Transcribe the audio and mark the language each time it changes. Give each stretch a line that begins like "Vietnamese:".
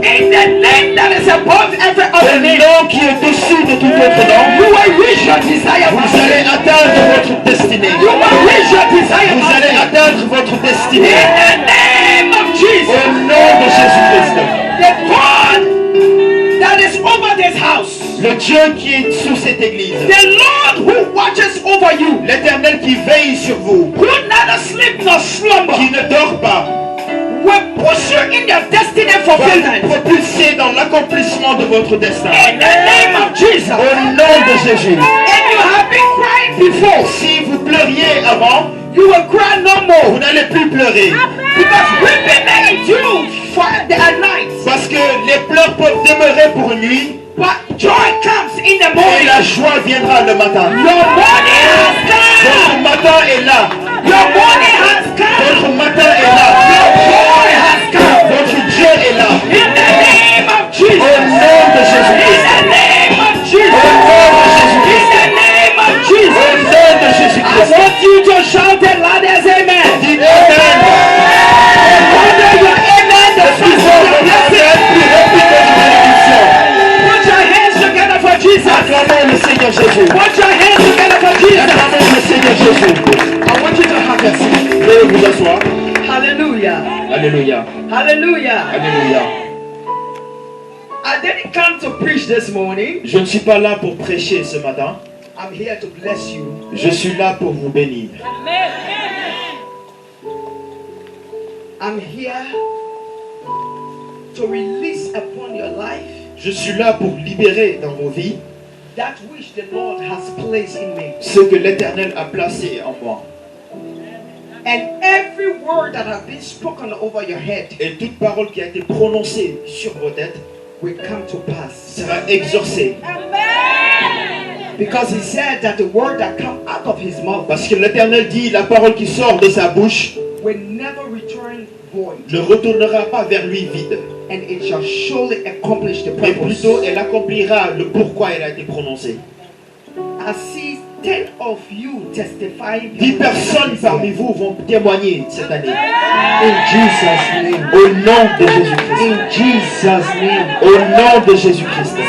English: In the name that is above every other
French: Le
English: name,
French: nom qui est au-dessus de tout autre nom,
English: you will reach your desire.
French: vous allez atteindre votre destinée.
English: You will reach your desire.
French: Vous allez atteindre votre
English: In
French: destinée.
English: the name of
French: Au
English: Jesus,
French: nom de Jésus-Christ.
English: the God that is over this house,
French: Le Dieu qui est sous cette église.
English: the Lord who watches over you,
French: L'Éternel qui veille sur vous.
English: who neither sleep nor slumber,
French: Qui ne dort pas.
English: will push you in your destiny
French: Va
English: fulfillment.
French: vous propulser dans l'accomplissement de votre destin.
English: In the name of Jesus.
French: Au nom de Jésus.
English: And you have been crying before,
French: Si vous pleuriez avant,
English: you will cry no
French: vous
English: more.
French: n'allez plus pleurer.
English: Because weeping may endure for the night,
French: Parce que les pleurs peuvent demeurer pour une nuit.
English: but joy comes in the
French: Et
English: morning.
French: la joie viendra le matin.
English: Your morning has
French: Votre
English: come.
French: matin est là.
English: Your morning has come.
French: Votre matin est là.
English: Your joy has come.
French: Votre Dieu est là.
English: In the name of Jesus.
French: Au nom de
English: In
French: Jésus-Christ.
English: the name of
French: Au
English: Jesus.
French: nom de
English: In
French: Jésus-Christ.
English: the name of
French: Au
English: Jesus.
French: nom de
English: I
French: Jésus-Christ.
English: want you to shout it loud as amen.
French: Dites Amen.
English: Wonder your amen, the
French: Plus
English: first
French: fort
English: of
French: votre
English: your
French: Amen,
English: blessing.
French: plus rapide votre bénédiction.
English: Put your hands together for Jesus.
French: Acclamons le Seigneur Jésus.
English: Put your hands together for Jesus.
French: Acclamons le Seigneur Jésus.
English: I want you to have a seat.
French: Veuillez vous asseoir.
English: Hallelujah.
French: Alléluia.
English: Hallelujah.
French: Alléluia.
English: I didn't come to preach this morning.
French: Je ne suis pas là pour prêcher ce matin.
English: I'm here to bless you.
French: Je suis là pour vous bénir.
English: I'm here to release upon your life
French: Je suis là pour libérer dans vos vies
English: that which the Lord has placed in me.
French: ce que l'Éternel a placé en moi.
English: And every word that has been spoken over your head
French: Et toute parole qui a été prononcée sur vos têtes
English: will come to pass.
French: sera exaucée.
English: Because he said that the word that comes out of his mouth
French: Parce que l'Éternel dit, la parole qui sort de sa bouche
English: will never return void.
French: ne retournera pas vers lui vide.
English: And it shall surely accomplish the
French: Mais
English: purpose.
French: plutôt, elle accomplira le pourquoi elle a été prononcée.
English: I see 10 of you testifying.
French: 10 personnes parmi vous vont témoigner cette année.
English: In Jesus' name.
French: Au nom de Jésus-Christ.
English: In Jesus' name.
French: Au nom de Jésus-Christ.